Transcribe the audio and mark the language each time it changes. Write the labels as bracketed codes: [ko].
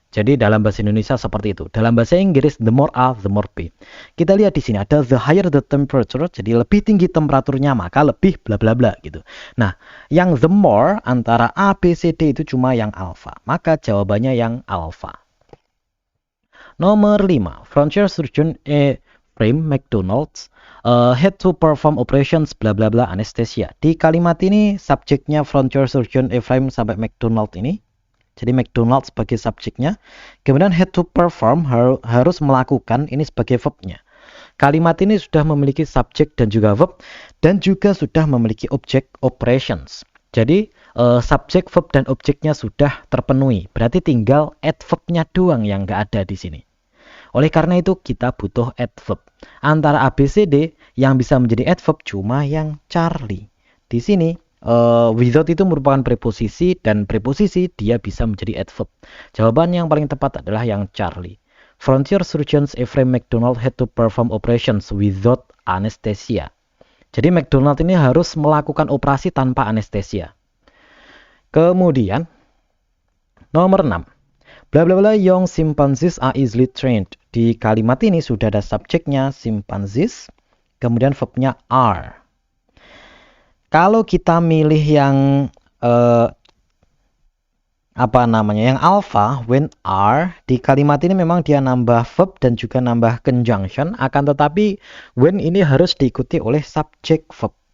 [id] Jadi dalam bahasa Indonesia seperti itu. Dalam bahasa Inggris [en] the more A, the more B. [id] Kita lihat di sini ada [en] the higher the temperature, [id] jadi lebih tinggi temperaturnya maka lebih bla bla bla gitu. Nah, yang the more antara A, B, C, D itu cuma yang alpha. Maka jawabannya yang alpha. Nomor 5. [en] Frontier Surgeon Ephraim McDonald's had to perform operations bla bla bla anesthesia. [id] Di kalimat ini subjeknya Frontier Surgeon Ephraim sampai McDonald ini. Jadi McDonald sebagai subjeknya. Kemudian had to perform harus melakukan ini sebagai verbnya. Kalimat ini sudah memiliki subjek dan juga verb dan juga sudah memiliki objek operations. Jadi subjek, verb dan objeknya sudah terpenuhi. Berarti tinggal adverbnya doang yang nggak ada di sini. Oleh karena itu kita butuh adverb. Antara A, B, C, D yang bisa menjadi adverb cuma yang Charlie. Di sini without itu merupakan preposisi dan preposisi dia bisa menjadi adverb. Jawaban yang paling tepat adalah yang Charlie. [en] Frontier surgeons Ephraim McDonald had to perform operations without anesthesia. [id] Jadi McDonald ini harus melakukan operasi tanpa anestesia. Kemudian nomor 6. [en] Bla bla bla, young chimpanzees are easily trained. [id] Di kalimat ini sudah ada subjeknya chimpanzees, kemudian verbnya are. Kalau kita milih yang yang alpha, when are, di kalimat ini memang dia nambah verb dan juga nambah conjunction, akan tetapi when ini harus diikuti oleh subjek verb.